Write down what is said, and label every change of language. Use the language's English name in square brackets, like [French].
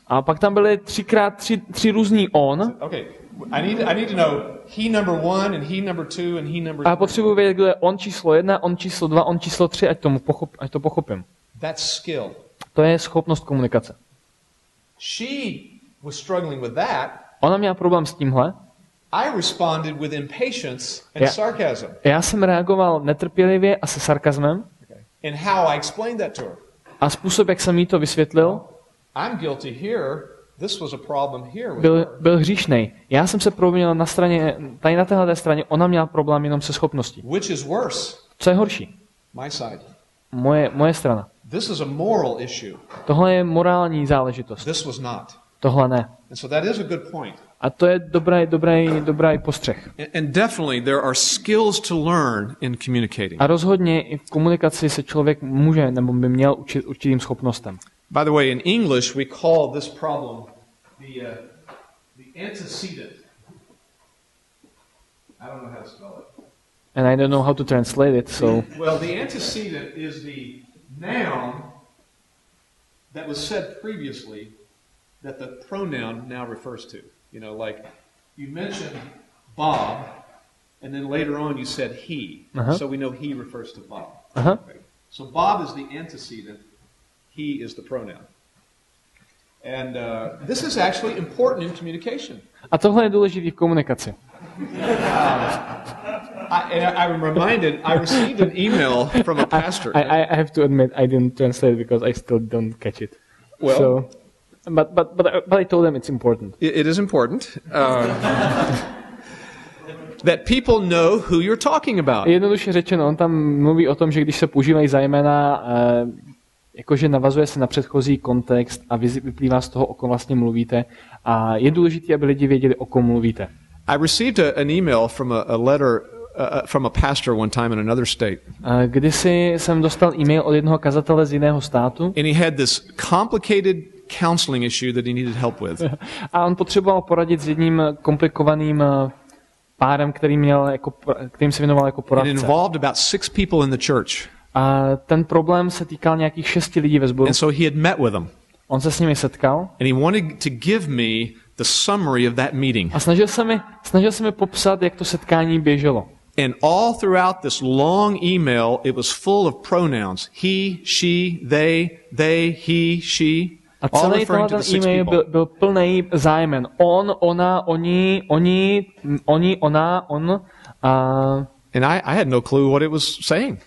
[Czech] A pak tam byly tři různí on. [English] Okay, I need to know he number 1 and he number 2 and he number 3. [Czech] A potřebuji vědět, kdo je on číslo 1, on číslo 2, on číslo 3, ať to pochopím. [English] That's skill. [Czech] To je schopnost komunikace. [English] She was struggling with that. [Czech] Ona měla problém s tímhle. [English] I responded with impatience and sarcasm. [Czech] Já jsem reagoval netrpělivě a se sarkazmem. [English] And how I explained that to her. [Czech] A způsob, jak jsem jí to vysvětlil, [English] I'm guilty here. This was a problem here. [Czech] Byl hříšnej. Já jsem se provinil na straně, tady na téhle straně, ona měla problém jenom se schopností. [English] Which is worse? [Czech] Co je horší? [English] My side. [Czech] Moje strana. [English] This is a moral issue. [Czech] Tohle je morální záležitost. [English] This was not. [Czech] Tohle ne. [English] And so that is a good point. [Czech] A to je dobrý postřeh. [English] And definitely there are skills to learn in communicating. [Czech] A rozhodně i v komunikaci se člověk může nebo by měl učit určitým schopnostem. [English] By the way, in English we call this problem the antecedent. I don't know how to spell it. And I don't know how to translate it, so. Well, the antecedent is the noun that was said previously that the pronoun now refers to. You know, like you mentioned Bob, and then later on you said he. So we know he refers to Bob. Okay. So Bob is the antecedent, he is the pronoun. And this is actually important in communication. [Czech] A tohle je důležitý v komunikaci. [English] I'm reminded, I received an email from a pastor. I have to admit I didn't translate it because I still don't catch it. Well, so, but I told them it's important. It is important that people know who you're talking about. [Czech] Jednoduše řečeno, on tam mluví o tom, že když se používají zájmena, jakože navazuje se na předchozí kontext a vyplývá z toho, o kom vlastně mluvíte. A je důležité, aby lidi věděli, o kom mluvíte. [English] I received an email from a letter from a pastor one time in another state. [Czech] Kdysi jsem dostal e-mail od jednoho kazatele z jiného státu. [English] And he had this complicated counseling issue that he needed help with. [Czech] A on potřeboval poradit s jedním komplikovaným párem, kterým se věnoval jako poradce. [English] It involved about 6 people in the church. [Czech] A ten problém se týkal nějakých 6 lidí ve sboru. [English] And so he had met with them. [Czech] On se s nimi setkal. [English] And he wanted to give me the summary of that meeting. [Czech] A snažil se mi popsat, jak to setkání běželo. [English] And all throughout this long email, it was full of pronouns. He, she, they, he, she. [Czech] A celý ten e-mail byl plný zájmen. On, ona, oni, ona, on. [English] And I had no clue what it was saying.